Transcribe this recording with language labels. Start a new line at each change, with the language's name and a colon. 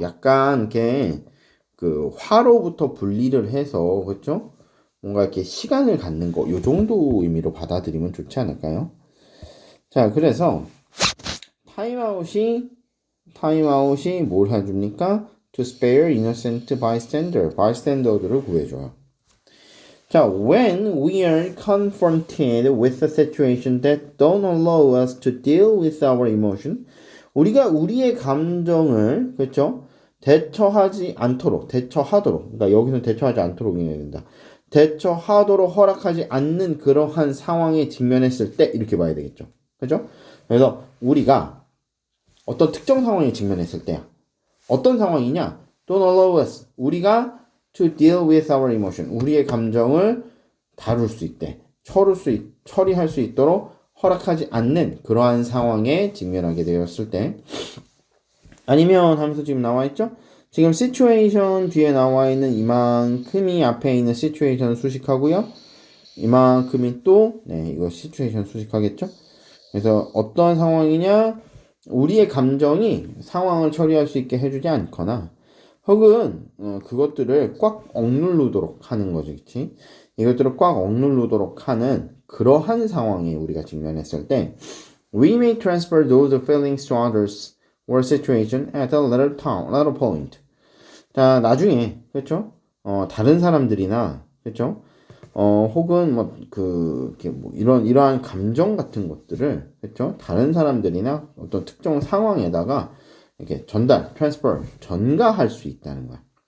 Korean: 약간 이렇게 그 화로부터 분리를 해서, 그렇죠? 뭔가 이렇게 시간을 갖는 거, 요 정도 의미로 받아들이면 좋지 않을까요? 자, 그래서 타임아웃이 뭘 해줍니까?
English: To spare innocent bystander들을
Korean: 구해줘요.
English: 자, when we are confronted with a situation that don't allow us to deal with our emotion,
Korean: 우리가 우리의 감정을, 그렇죠? 대처하도록, 그러니까 여기서 대처하지 않도록 해야 된다. 대처하도록 허락하지 않는 그러한 상황에 직면했을 때 이렇게 봐야 되겠죠. 그죠? 그래서 우리가 어떤 특정 상황에 직면했을 때야. 어떤 상황이냐?
English: Don't allow us.
Korean: 우리가
English: to deal with our emotion.
Korean: 우리의 감정을 다룰 수 있대. 처리할 수 있도록 허락하지 않는 그러한 상황에 직면하게 되었을 때. 아니면 하면서 지금 나와 있죠? 지금 situation 뒤에 나와 있는 이만큼이 앞에 있는 situation 수식하고요. 이만큼이 또, 이거 situation 수식하겠죠? 그래서 어떤 상황이냐? 우리의 감정이 상황을 처리할 수 있게 해주지 않거나 혹은 그것들을 꽉 억누르도록 하는 거지, 그치? 이것들을 꽉 억누르도록 하는 그러한 상황에 우리가 직면했을 때
English: we may transfer those feelings to others or situation at a later point.
Korean: 자, 나중에, 그렇죠? 다른 사람들이나, 그렇죠? 혹은 이러한 감정 같은 것들을, 그렇죠? 다른 사람들이나 어떤 특정 상황에다가 이렇게 transfer, 전가할 수 있다는 거야.